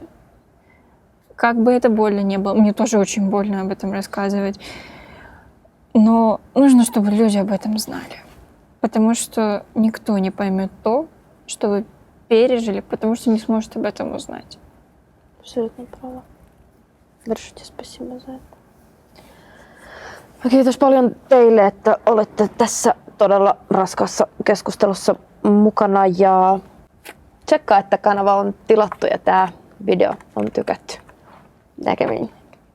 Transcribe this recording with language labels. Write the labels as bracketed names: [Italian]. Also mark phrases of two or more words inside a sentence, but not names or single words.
[Russian] Как бы это больно не было, мне тоже очень больно об этом рассказывать, но нужно, чтобы люди об этом знали. Потому что никто не поймет то, что вы пережили, потому что не сможет об этом узнать. Абсолютно права. Большое тебе спасибо за это. [Finnish] Kiitos paljon teille, että olette tässä todella raskaassa keskustelussa mukana ja tsekkaa, että kanava on tilattu ja tämä video on tykätty. Näkemiin.